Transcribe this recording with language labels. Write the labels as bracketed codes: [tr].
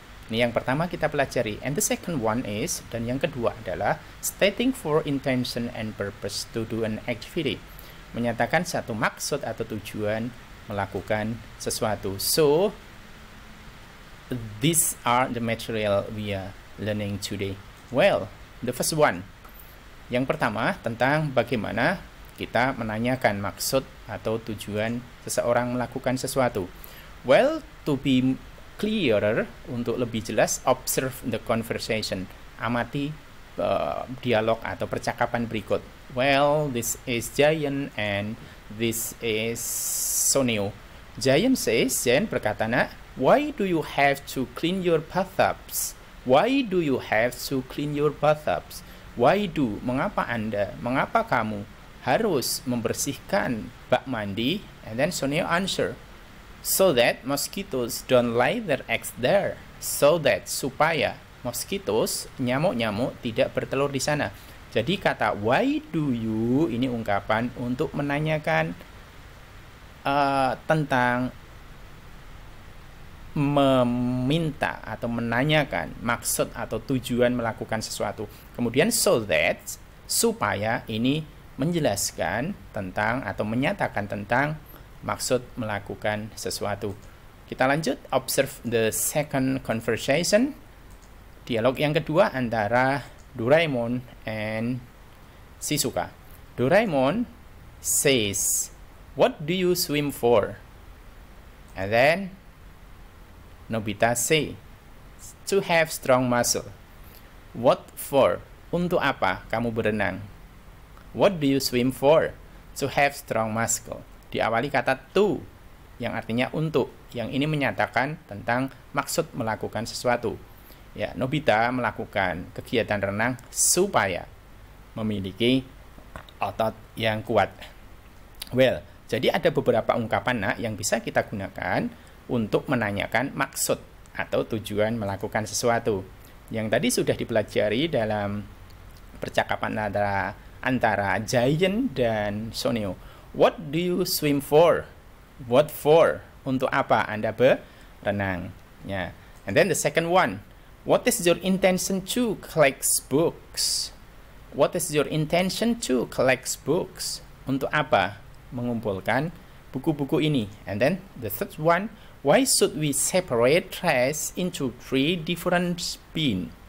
[id] Ini yang pertama kita pelajari. [en] And the second one is, [id] dan yang kedua adalah [en] stating for intention and purpose to do an activity. [id] Menyatakan satu maksud atau tujuan melakukan sesuatu. [en] So, these are the material we are learning today. Well, the first one. [id] Yang pertama tentang bagaimana kita menanyakan maksud atau tujuan seseorang melakukan sesuatu. [en] Well, to be clearer, [id] untuk lebih jelas, [en] observe the conversation. [id] Amati dialog atau percakapan berikut. [en] Well, this is Giant and this is Sonio. Giant says, Giant [id] berkata, nak, [en] why do you have to clean your bathtubs? Why do you have to clean your bathtubs? Why do, [id] mengapa Anda, mengapa kamu harus membersihkan bak mandi? [en] And then Sonio answer, so that mosquitoes don't lay their eggs there. So that, [id] supaya [en] mosquitoes, [id] nyamuk-nyamuk tidak bertelur di sana. Jadi kata [en] why do you [id] ini ungkapan untuk menanyakan tentang meminta atau menanyakan maksud atau tujuan melakukan sesuatu. Kemudian [en] so that, [id] supaya ini menjelaskan tentang atau menyatakan tentang maksud melakukan sesuatu. Kita lanjut, [en] observe the second conversation. [id] Dialog yang kedua antara Doraemon and Shizuka. [en] Doraemon says, what do you swim for? And then Nobita say, to have strong muscle. What for? [id] Untuk apa kamu berenang? [en] What do you swim for? To have strong muscle. [id] Diawali kata to, yang artinya untuk. Yang ini menyatakan tentang maksud melakukan sesuatu. Ya, Nobita melakukan kegiatan renang supaya memiliki otot yang kuat. Well, jadi ada beberapa ungkapan nak yang bisa kita gunakan untuk menanyakan maksud atau tujuan melakukan sesuatu. Yang tadi sudah dipelajari dalam percakapan antara Giant dan Sonio. [en] What do you swim for? What for? [id] Untuk apa Anda berenang? [en] Ya. And then the second one. What is your intention to collect books? What is your intention to collect books? [id] Untuk apa mengumpulkan buku-buku ini? [en] And then the third one, why should we separate trash into 3 different bins?